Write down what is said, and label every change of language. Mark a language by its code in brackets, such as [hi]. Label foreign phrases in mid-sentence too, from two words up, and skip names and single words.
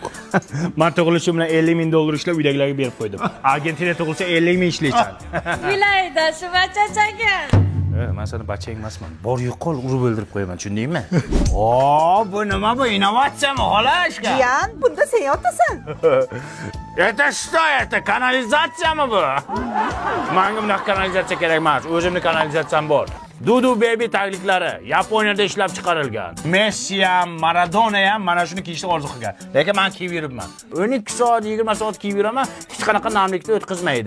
[uz] Men tug'ilishim bilan 50 ming dollar ishlab uydagilarga berib qo'ydim. Argentinada tug'ilsa 50 ming ishlaysan. Bilayda shu bachchaga. Men seni bachchang emasman. Bor yo'qol urib o'ldirib qo'yaman, tushundingmi? Bu nima bu? Innovatsiyami, xolashka? Jiyan, bunda sen yotasan. [ru] Это что это? [uz] Kanalizatsiyami bu? Menga bunaqa kanalizatsiya kerak emas. O'zimning kanalizatsiyam bor. Dudu Baby tagliklari Yaponiyada ishlab chiqarilgan. Messi ham, Maradona ham mana shuni kiyishni orzu qilgan. Lekin men kiyib yuribman. 12 soat, 20 soat kiyib yuraman, hech qanaqa namlikni o'tkazmaydi.